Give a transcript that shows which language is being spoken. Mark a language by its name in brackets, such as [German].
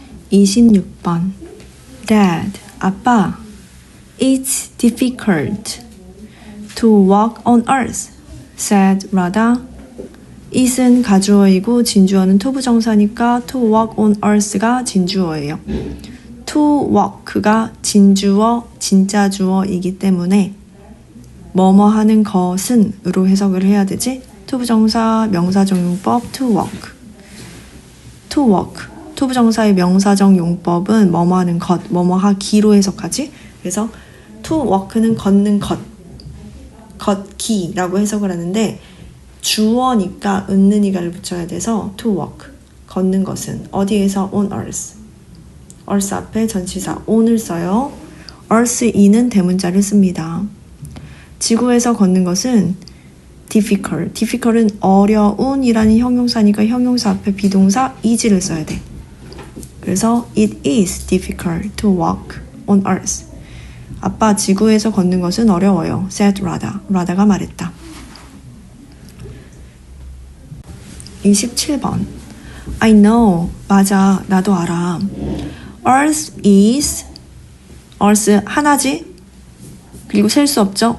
[English] (26번) Dad, [Korean] 아빠, [English] it's difficult to walk on earth, said Radha. [Korean] it은 가주어이고 진주어는 투부정사니까 [English] to walk on earth [Korean] 가 진주어예요. [English] to walk [Korean] 가 진주어, 진짜주어이기 때문에 뭐뭐 하는 것은 으로 해석을 해야 되지. 투부정사, 명사적 용법 [English] to walk. to walk. [Korean] 투부정사의 명사적 용법은 뭐뭐 하는 것, 뭐뭐 하기로 해석하지. 그래서 [English] to walk [Korean] 는 걷는 것, 걷기라고 해석을 하는데 주어니까 은는 이가를 붙여야 돼서 to walk, 걷는 것은 어디에서 [English] on earth. [Korean] earth 앞에 전치사 on을 써요. earth e는 대문자를 씁니다. 지구에서 걷는 것은 difficult, difficult은 어려운이라는 형용사니까 형용사 앞에 비동사 is를 써야 돼. [English] 그래서 it is difficult to walk on earth. [Korean] 아빠, 지구에서 걷는 것은 어려워요. [English] said Radha. [Korean] 라다가 말했다. 27번. [English] I know. [Korean] 맞아. 나도 알아. [English] Earth is. [Korean] Earth 하나지? 그리고 셀 수 없죠?